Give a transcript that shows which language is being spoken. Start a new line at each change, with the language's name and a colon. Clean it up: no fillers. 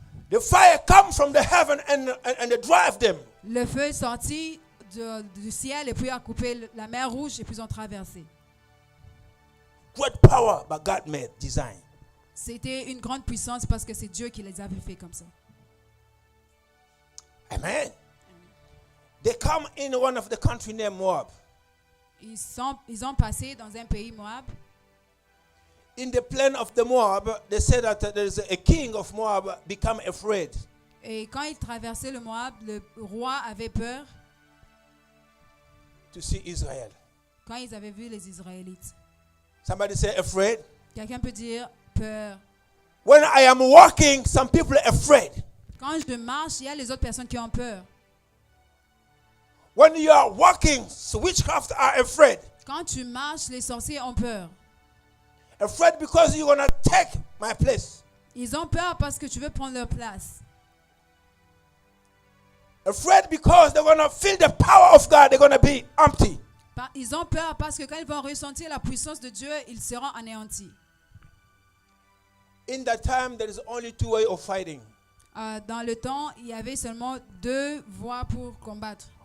English: The fire come from the heaven and they drive them.
French: le feu est sorti du ciel et puis a coupé la mer Rouge et puis ils ont traversé.
English: Great power, but God made design.
French: C'était une grande puissance parce que c'est Dieu qui les avait fait comme ça.
English: Amen. They come in one of the country named Moab.
French: Ils ont passé dans un pays Moab.
English: In the plain of the Moab, they said that there is a king of Moab become afraid.
French: Et quand ils traversaient le Moab, le roi avait peur
English: To see Israel.
French: quand ils avaient vu les Israélites.
English: Somebody say afraid.
French: Quelqu'un peut dire peur.
English: When I am walking, some people are afraid.
French: Quand je marche, il y a les autres personnes qui ont peur.
English: When you are walking, so witchcraft are afraid.
French: Quand tu marches, les sorciers ont peur.
English: Afraid because you're going to take my place.
French: Ils ont peur parce que tu veux prendre leur place.
English: Afraid because they're going to feel the power of God. They're going to be empty.
French: Ils ont peur parce que quand ils vont ressentir la puissance de Dieu, ils seront anéantis.
English: In that time, there is only two ways of fighting.
French: Dans le temps, il y avait seulement deux voies pour combattre.